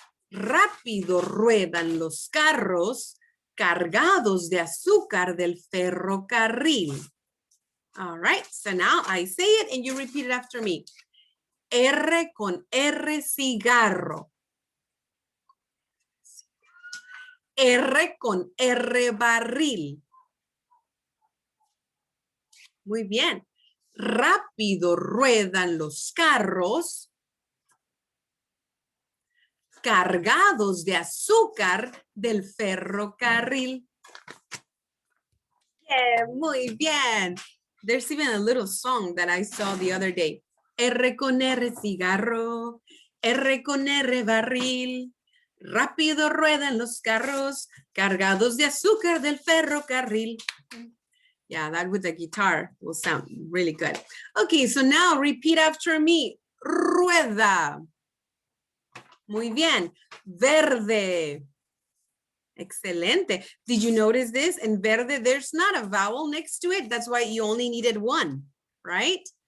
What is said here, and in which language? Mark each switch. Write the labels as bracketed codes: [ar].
[es] Rápido ruedan los carros cargados de azúcar del ferrocarril. [en] All right, so now I say it and you repeat it after me. [es] R con R cigarro. R con R barril. Muy bien. Rápido ruedan los carros cargados de azúcar del ferrocarril. Yeah, muy bien. [en] There's even a little song that I saw the other day. [es] R con R cigarro, R con R barril. Rápido ruedan los carros cargados de azúcar del ferrocarril. [en] Yeah, that with the guitar will sound really good. Okay, so now repeat after me. [es] Rueda. Muy bien. Verde. Excelente. [en] Did you notice this? In verde, there's not a vowel next to it. That's why you only needed one, right?